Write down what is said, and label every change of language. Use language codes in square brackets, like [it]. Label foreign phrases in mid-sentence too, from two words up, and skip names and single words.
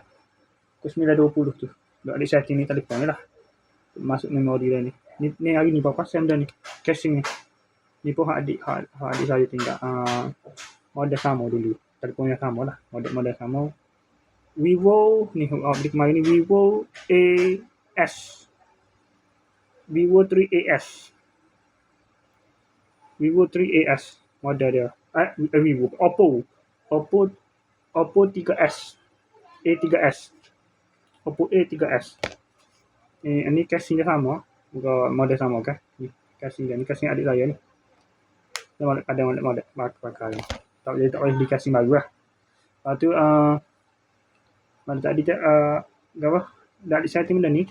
[ms] Pukul 9.20 tu. Dah ada setting ni telefon ni lah. Masuk memori dah ni. Ni hari ni berapa sen dah ni. Casing ni. Ni pun adik saya tinggal. Model sama dulu. Telefon yang sama lah. Model sama. Vivo ni update kemarin ni Vivo AS. Vivo 3AS. Vivo 3AS model dia. Vivo Oppo 3S. A3S. Oppo A3S. Ni casing dia sama. Model sama kan. Ni casing dia. Ni casing adik saya ni. Ada model pakai. Tak boleh di casing baru lah. Lepas tu mana tadi apa? Dah ada setting benda ni.